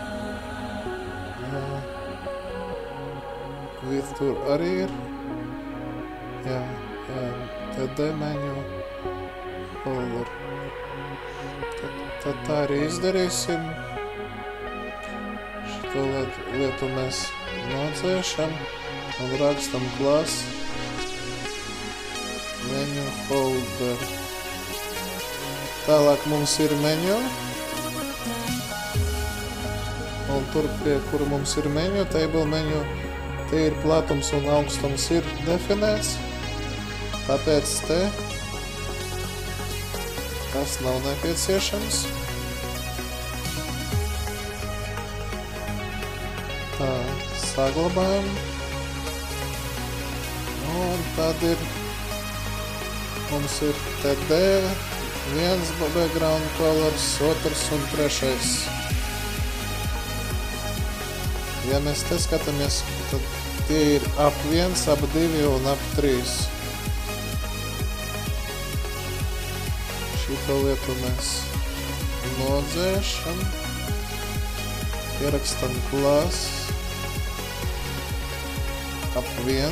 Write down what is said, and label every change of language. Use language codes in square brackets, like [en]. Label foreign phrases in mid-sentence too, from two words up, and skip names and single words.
[lv] With tur arī ir. [en] Jā, TD menu holder. [lv] Tad tā arī izdarīsim. Šito lietu mēs nodzēšam un rakstam [en] class menu holder. [lv] Tālāk mums ir menu. Un tur, pie kura mums ir menu, [en] table menu, [lv] te ir platums un augstums ir definēts. Tāpēc te tas nav nepieciešams. Tā, saglabājam. Un tad ir, mums ir TD, viens [en] background colors, [lv] otrs un trešais. Ja mēs te skatāmies, tad tie ir ap 1, ap 2 un ap 3. Šito lietu mēs nodzēšam, ierakstam class ap 1.